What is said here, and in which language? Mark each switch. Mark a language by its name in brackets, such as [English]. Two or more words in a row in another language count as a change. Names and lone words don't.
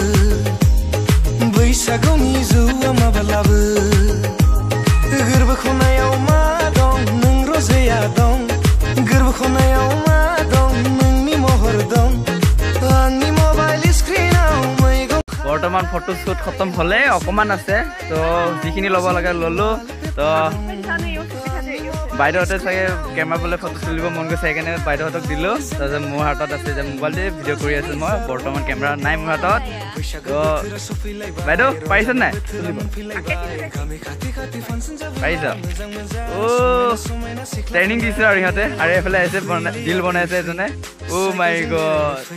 [Bodo] बैसागुनि जौआ माबा लाबो गोरबो खनायाव मा दं नों रजेया दं गोरबो खनायाव मा दं नोंनि महर दं आंनि मबाइल स्क्रिनाव मैगं [Assamese] বৰ্তমান [English] photo shoot [Assamese] খতম হ'লে অকমান আছে তো যিখিনি ল'ব লাগে ল'লো তো বাইদেউহঁতে চাগে কেমেৰা বোলে ফটো তুলিব মন গৈছে সেইকাৰণে বাইদেউহঁতক দিলোঁ তাৰপিছত মোৰ হাতত আছে যে মোবাইলতে ভিডিঅ' কৰি আছোঁ মই বৰ্তমান কেমেৰা নাই মোৰ হাতত তো বাইদেউ পাৰিছে নাই পাৰিছ অ' ট্ৰেইনিং দিছে আৰু সিহঁতে আৰু এইফালে আহিছে ডিল বনাইছে এজনে [English] oh my god